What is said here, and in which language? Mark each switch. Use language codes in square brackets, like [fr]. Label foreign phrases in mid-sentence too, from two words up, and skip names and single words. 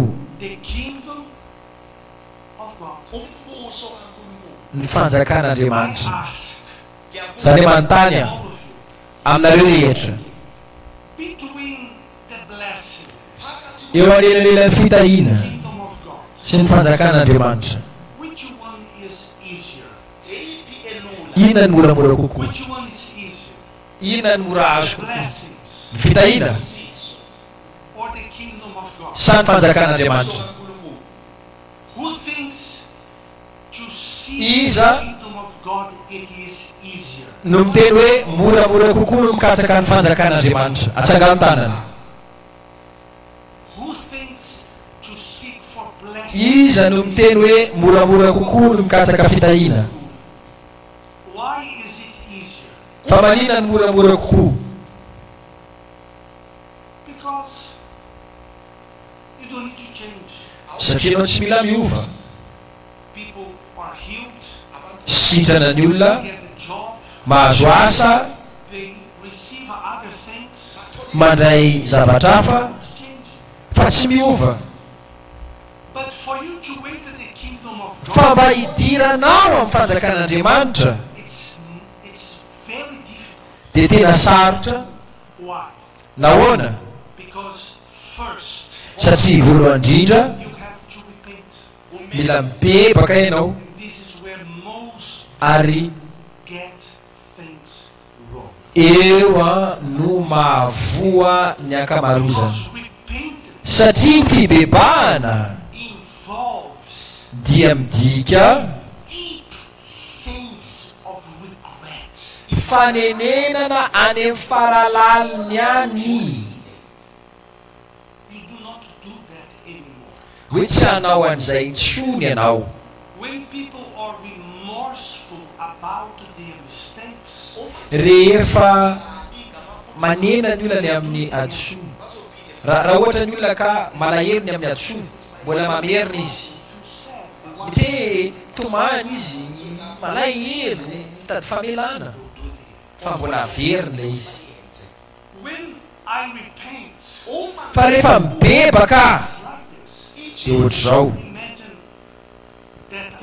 [en] the kingdom of God. [mg] ny fanjakan'Andriamanitra [en] I ask [mg] zany manontany [en] all of you, [mg] aminareo rehetra [en] between the blessing, [mg] eo anelanelan'ny fitahina [en] kingdom of God, [mg] sy ny fanjakan'Andriamanitra [en] which one is easier? [mg] inona ny moramora kokoa [en] Which one is easier? [mg] inona ny mora azo [en] The [mg] kokoa [en] blessings [mg] ny fitahina [en] or the kingdom of God? [mg] sa ny fanjakan'Andriamanitra [en] Who thinks to seek [mg] Isa. [en] the kingdom of God it is easier? [mg] no miteny hoe moramora kokoa no mikatsaka ny fanjakan'Andriamanitra atsangano tanana [en] Who thinks to seek for blessings? [mg] iza no miteny hoe moramora kokoa no mikatsaka fitahina [en] Why is it easier? [mg] fa manina ny moramora kokoa [en] Because you don't need to change. [mg] satria anao tsy mila miova [en] People are healed, [mg] sitrana ny olona [en] get a job, [mg] mahazo asa [en] they receive other things. [mg] mandray zavatra hafa [en] To change. [mg] fa tsy miova [en] But for you to wait in the kingdom of [mg] fa [en] God, [mg] mba hidiranao amin'ny fanjakan'Andriamanitra [en] it's very difficult. [mg] dia tena sarotra [en] Why? [mg] nahoana [en] Because first [mg] satria voalohany indrindra [en] you have to repent. [mg] mila mibebaka ianao [en] And this is where most [mg] ary [en] get things wrong. [mg] eo a no mahavoa ny ankamarozana [en] Because repentance [mg] satria ny fibebahana [en] involves [mg] dia midika [en] deep sense of regret. [mg] fanenenana any amin'ny faralaliny any [en] You do not do that anymore. [mg] hoe tsy hanao an'izay intsony ianao [en] When people are remorseful about their mistakes, [mg] rehefa manena ny olona ny amin'ny adosoa raha ohatra ny olona ka malahero ny amin'ny adosoa mbola mamerina izy [en] feel sad. They want [mg] te tomany izy malahero mitady famelana fa mbola averina izy [en] when I repent, [mg] fa rehefa mibebaka [en] like this, [mg] dia ohatr'izao [en] imagine that